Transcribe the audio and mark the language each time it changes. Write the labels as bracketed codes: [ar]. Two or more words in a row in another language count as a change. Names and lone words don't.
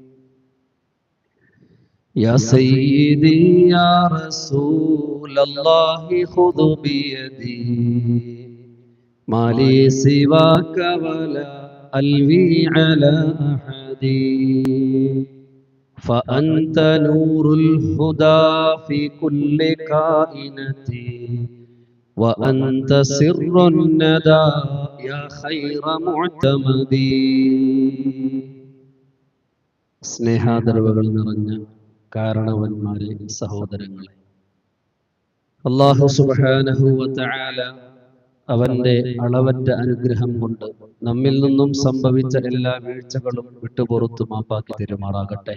[ar] يا سيدي يا رسول الله خذ بيدي ما لي سواك ولا ألوي على أحد فأنت نور الهدى في كل كائنتي وأنت سر الندى يا خير معتمدي. [ml] സ്നേഹാദരവുകൾ നിറഞ്ഞ കാരണവന്മാരെ, സഹോദരങ്ങളെ, [ar] الله سبحانه وتعالى [ml] അവന്റെ അളവറ്റ അനുഗ്രഹം കൊണ്ട് നമ്മിൽ നിന്നും സംഭവിച്ച എല്ലാ വീഴ്ചകളും വിട്ടുപുറത്തു മാപ്പാക്കി തരുമാറാകട്ടെ.